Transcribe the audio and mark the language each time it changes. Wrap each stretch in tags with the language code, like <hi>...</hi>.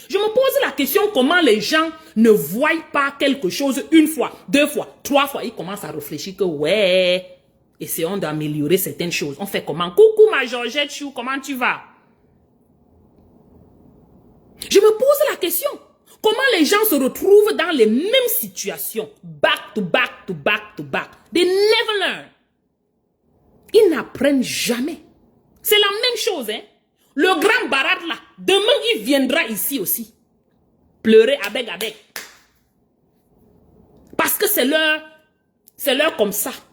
<fr>Je me pose la question comment les gens ne voient pas quelque chose une fois, deux fois, trois fois. Ils commencent à réfléchir que ouais, essayons d'améliorer certaines choses. On fait comment? Coucou ma Georgette Chou, comment tu vas? Je me pose la question. Comment les gens se retrouvent dans les mêmes situations?</fr> <en>Back to back to back to back. They never learn.</en> <fr>Ils n'apprennent jamais. C'est la même chose, hein. Le grand Barad là, demain il viendra ici aussi. Pleurer avec. Parce que c'est leur comme ça.</fr>